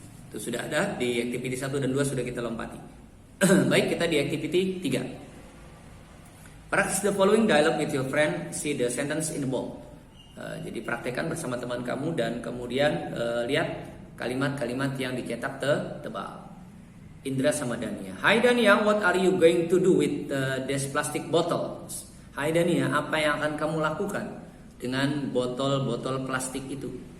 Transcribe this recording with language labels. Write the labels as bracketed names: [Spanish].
[Indonesian] Itu sudah ada di activity 1 dan 2 sudah kita lompati. Baik, kita di activity 3. [English] Practice the following dialogue with your friend. See the sentence in the bold. [Indonesian] Jadi praktekkan bersama teman kamu dan kemudian lihat kalimat-kalimat yang dicetak tebal. Indra sama Dania. [English] Hi Dania, what are you going to do with this plastic bottles? [Indonesian] Hai Dania, apa yang akan kamu lakukan dengan botol-botol plastik itu.